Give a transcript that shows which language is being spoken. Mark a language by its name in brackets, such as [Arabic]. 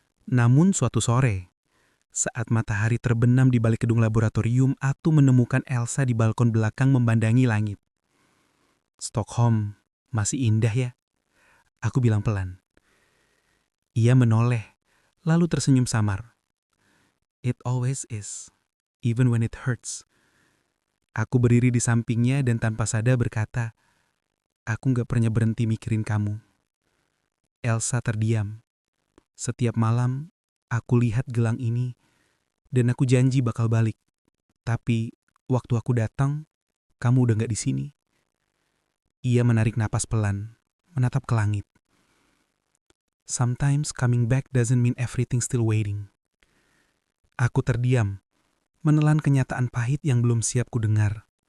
[Indonesian] Namun suatu sore, saat matahari terbenam di balik gedung laboratorium, aku menemukan Elsa di balkon belakang memandangi langit. Stockholm masih indah ya? Aku bilang pelan. Ia menoleh, lalu tersenyum samar. [English] It always is, even when it hurts. [Indonesian] Aku berdiri di sampingnya dan tanpa sadar berkata, aku gak pernah berhenti mikirin kamu. Elsa terdiam. Setiap malam, aku lihat gelang ini, dan aku janji bakal balik. Tapi, waktu aku datang, kamu udah gak di sini. Ia menarik napas pelan, menatap ke langit. [English] Sometimes coming back doesn't mean everything still waiting. [Indonesian] Aku terdiam, menelan kenyataan pahit yang belum siap ku dengar.